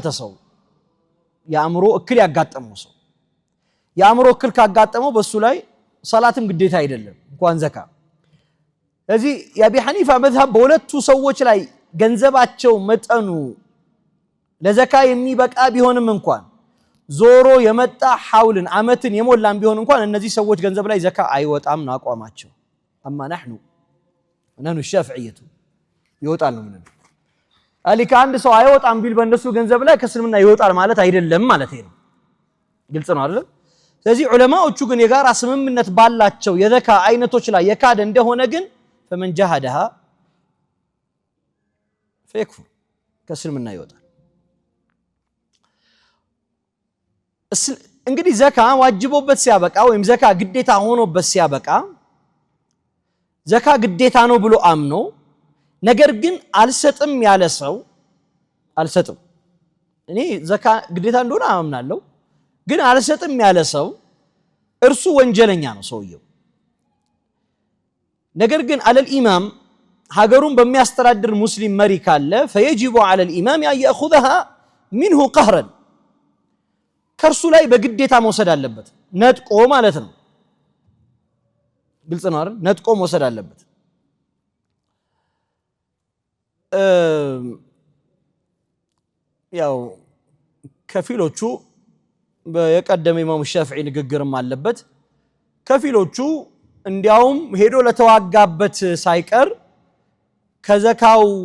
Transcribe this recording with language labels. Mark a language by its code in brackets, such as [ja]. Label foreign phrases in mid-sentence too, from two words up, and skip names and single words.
[am] ሰው የአእምሮ እክል ያጋጠመው ሰው የአእምሮ እክል ካጋጠመው በሱ ላይ ሰላትም ግዴታ አይደለም እንኳን ዘካ። ስለዚህ የአቢ ሐኒፋ መዝሀብ በሁለቱ ሰዎች ላይ ገንዘባቸው መጠኑ ለዘካ የሚበቃ ቢሆንም እንኳን ዞሮ የመጣ ሐውልን አመትን የሞላን ቢሆን እንኳን እነዚህ ሰዎች ገንዘብ ላይ ዘካ አይወጣም ነው አቋማቸው። አማ [ar] نحن الشافعية [am] ይወጣል ነው ምንድነው አሊካ አንድ ሰው አይወጣም ቢል በእነሱ ገንዘብ ላይ ከእስልምና ይወጣል ማለት አይደለም ማለት ነው። ግልጽ ነው አይደል? ስለዚህ ዑለማዎቹ ግን የጋራ ስምምነት ባላቸው የዘካ አይነቶች ላይ የካደ እንደሆነ ግን [ar] فمن جحدها فيكفر [am] ከእስልምና ይወጣል። እንግዲህ ዘካ ዋጅቦበት ሲያበቃ ወይም ዘካ ግዴታ ሆኖበት ሲያበቃ ዘካ ግዴታ ነው ብሎ አምኖ ነገር ግን አልሰጥም ያለ ሰው አልሰጥም እኔ ዘካ ግዴታ እንደሆነ አምናለሁ ግን አልሰጥም ያለ ሰው እርሱ ወንጀለኛ ነው ሰውየው። ነገር ግን [ar] على الامام [am] ሀገሩን በሚያስተዳድር ሙስሊም መሪ ካለ [ar] فيجب على الامام ان ياخذها منه قهرا [am] ከርሱ ላይ በግዴታ መውሰድ አለበት ነጥቆ ማለት ነው። ግልጽ ነው አይደል? ነጥቆ መውሰድ አለበት። ያው ከፊሎቹ በየቀደመ ኢማሙ ሻፊዒ ንግግርም አለበት። ከፊሎቹ እንዲያውም ሄዶ ለተዋጋበት ሳይቀር ከዘካው